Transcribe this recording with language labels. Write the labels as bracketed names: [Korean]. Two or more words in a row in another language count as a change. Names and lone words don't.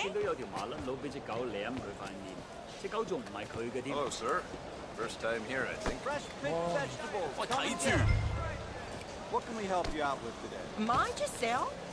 [Cantonese] 見到有條麻甩佬俾只狗舐佢塊面，只狗仲唔係佢嘅添。 [English] Hello, sir. First time here, I think. Fresh picked vegetables. [Cantonese] 我 [English] Come [Cantonese] 睇 [English] and [Cantonese] 住 [English] get 'em. What can we help you out with today? Mind yourself.